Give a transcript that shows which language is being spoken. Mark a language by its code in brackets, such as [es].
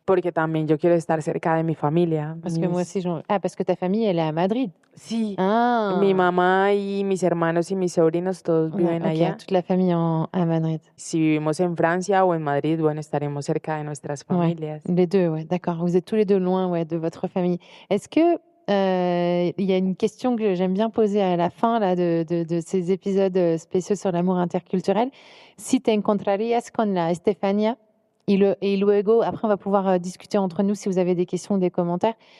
[es] Porque también yo quiero estar cerca de mi familia. [fr] Parce que moi aussi, parce que ta famille, elle est à Madrid. [es] Sí. Mi mamá y mis hermanos y mis sobrinos todos viven allá. [fr] Toute la famille à Madrid. [es] Si vivimos en Francia o en Madrid, bueno, estaremos cerca de nuestras familias. [fr] Les deux, d'accord. Vous êtes tous les deux loin de votre famille. Est-ce que il y a une question que j'aime bien poser à la fin là, de ces épisodes spéciaux sur l'amour interculturel. [es] Si te encontrarías con la Estefania, y luego, [fr] après on va pouvoir discuter entre nous si vous avez des questions ou des commentaires.